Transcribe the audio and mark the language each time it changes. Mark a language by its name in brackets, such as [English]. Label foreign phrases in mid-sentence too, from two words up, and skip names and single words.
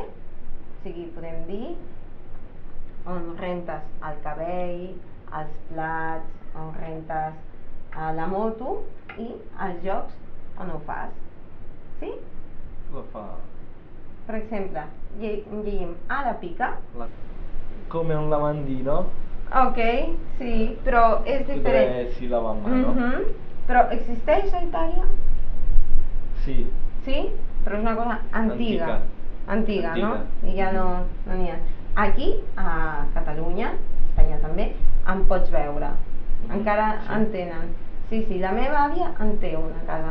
[Catalan] O sigui, podem dir on rentes el cabell, els plats, on rentes la moto i els jocs on ho fas. Sí? Lo fa. Per exemple, llegim a la pica. [Italian] Come un lavandino. [Catalan] Ok, sí, però és diferent. [Italian] Dove si lava a mano. [Catalan] Però existeix a Itàlia? Sí. Sí? Però és una cosa antiga. Antiga, no? I ja no n'hi ha. Aquí, a Catalunya, Espanya també, en pots veure. Encara en tenen. Sí, la meva àvia en té una casa.